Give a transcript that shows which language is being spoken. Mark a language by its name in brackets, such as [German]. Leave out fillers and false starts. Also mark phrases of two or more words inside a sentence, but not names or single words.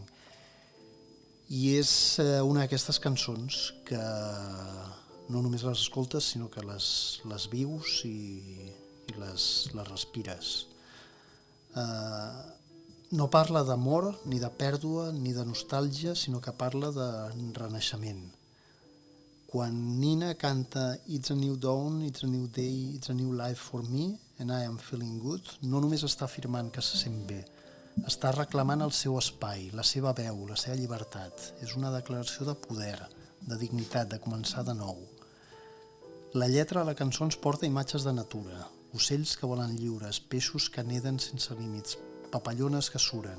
[Catalan] I és una d'aquestes cançons que no només les escoltes, sinó que les vius i les respires. No parla d'amor, ni de pèrdua, ni de nostàlgia, sinó que parla de renaixement. Quan Nina canta [English] It's a new dawn, it's a new day, it's a new life for me, and I am feeling good, [Catalan] no només està afirmant que se sent bé, està reclamant el seu espai, la seva veu, la seva llibertat. És una declaració de poder, de dignitat, de començar de nou. La lletra de la cançó ens porta imatges de natura, ocells que volen lliures, peixos que neden sense límits, papallones que suren.